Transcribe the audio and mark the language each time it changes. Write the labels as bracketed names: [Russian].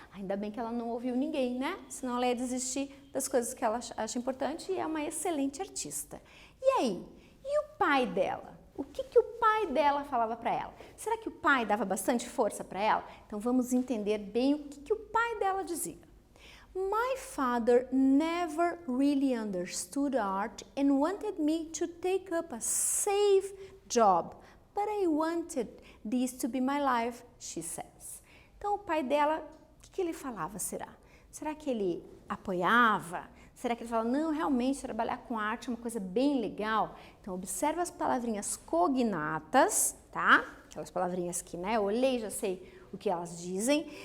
[Portuguese] Ainda bem que ela não ouviu ninguém, né? Senão ela ia desistir das coisas que ela acha importante e é uma excelente artista. E aí? E o pai dela? o que o pai dela falava para ela. Será que o pai dava bastante força para ela? Então vamos entender bem o que o pai dela dizia. [English] My father never really understood art and wanted me to take up a safe job, but I wanted this to be my life, she says. [Portuguese] Então o pai dela, o que ele falava, será? Será que ele apoiava? Será que ele fala, não, realmente trabalhar com arte é uma coisa bem legal? Então observa as palavrinhas cognatas, tá? Aquelas palavrinhas que, né, eu olhei e já sei o que elas dizem.